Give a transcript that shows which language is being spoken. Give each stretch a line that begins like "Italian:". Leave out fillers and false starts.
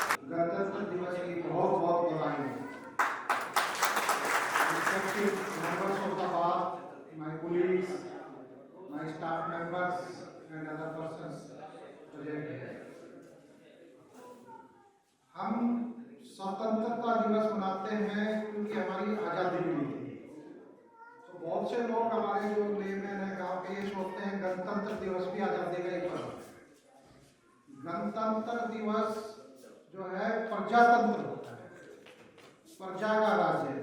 Hindi: गणतंत्र दिवस की बहुत बहुत बधाई।
English: Respected members of the bar, my colleagues, my staff members and other persons present here.
Hindi: हम स्वतंत्रता दिवस मनाते हैं क्योंकि हमारी आज़ादी मिली थी। तो बहुत से लोग हमारे जो लेमैन है गाँव के, ये सोचते हैं गणतंत्र दिवस भी आज़ादी का एक पर्व। गणतंत्र दिवस जो है प्रजातंत्र होता है, प्रजा का राज्य।